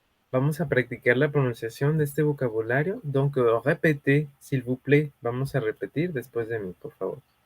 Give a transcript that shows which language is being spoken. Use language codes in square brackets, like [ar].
[es] Vamos a practicar la pronunciación de este vocabulario. [fr] Donc, répétez, s'il vous plaît. [es] Vamos a repetir después de mí, por favor.